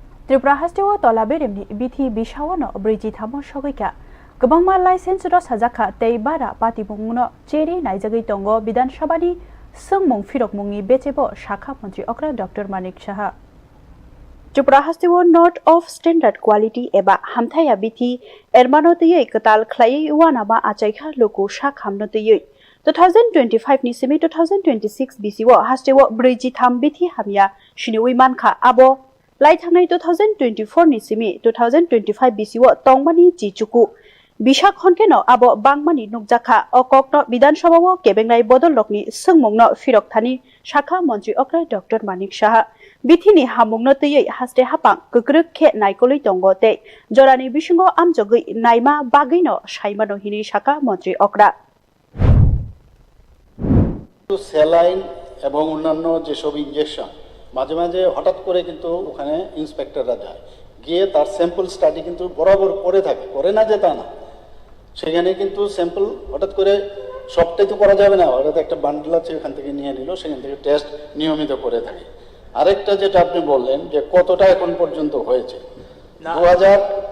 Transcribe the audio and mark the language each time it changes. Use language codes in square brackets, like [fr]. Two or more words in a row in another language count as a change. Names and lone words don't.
[trp] Tripura Hastiwo tola beremni bithi bishawono briji thamo shogoika gobangma license ro sajaka tei bara pati bungno cheri naijagi tongo bidan sabhani sungmung firok mungni bechebo shakha mantri okra Dr. Manik Saha Tripura Hastiwo [en] not of standard quality [trp] eba hamthaya bithi ermano tei katal khlai wanama achaikha loko shakhamno tei 2025 ni semi 2026 BCO Hastiwo briji tham bithi hamya shiniwi mankha abo lai thangnai 2024 ni simi 2025 BCO tongmani jichuku bishak honkeno abo bangmani nukjakha okokno Bidhan Sabhao kebengnai bodol lokni sungmungno firok thani shakha mantri okra Dr. Manik Saha bithini hamungno tei haste hapang kukruk khe naikoloi tongo te jorani bisingo amjogoi naima bagino saimano hini shakha mantri okra [bn] স্যালাইন এবং অন্যান্য যেসব ইনজেকশন মাঝে মাঝে হঠাৎ করে কিন্তু ওখানে ইন্সপেক্টররা যায় গিয়ে তার [en] sample study [bn] কিন্তু বরাবর করে থাকে করে না যে তা না সেখানে কিন্তু স্যাম্পল হঠাৎ করে সবটাই তো করা যাবে না হঠাৎ একটা বান্ডেল আছে ওখান থেকে নিয়ে নিল সেখান থেকে টেস্ট নিয়মিত করে থাকে আরেকটা যেটা আপনি বললেন যে কতটা এখন পর্যন্ত হয়েছে 2000